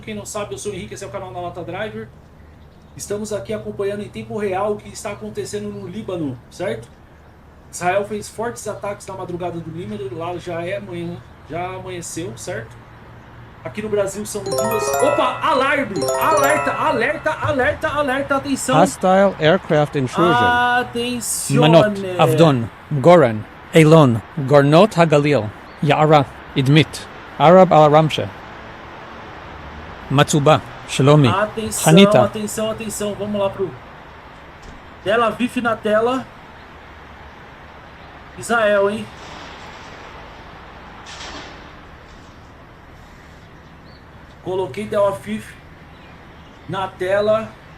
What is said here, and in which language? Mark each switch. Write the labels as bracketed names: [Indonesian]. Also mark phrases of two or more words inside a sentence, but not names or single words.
[Portuguese] Quem não sabe, eu sou o Henrique, esse é o canal Na Lata Driver. Estamos aqui acompanhando em tempo real o que está acontecendo no Líbano, certo? Israel fez fortes ataques na madrugada do Líbano, lá já amanheceu, certo? Aqui no Brasil são duas... Opa, alarme! Alerta, atenção! [English] Hostile aircraft intrusion. [Portuguese] Atenção! Manot, Avdon, Goran, Eilon, Gornot Hagalil, Ya'ara, Idmit, Arab al-Ramsha, Matsuba, Shlomi. Atenção, Hanita. atenção, atenção. Vamos lá pro... Tel Aviv na tela. Israel, hein? Coloquei Tel Aviv na tela.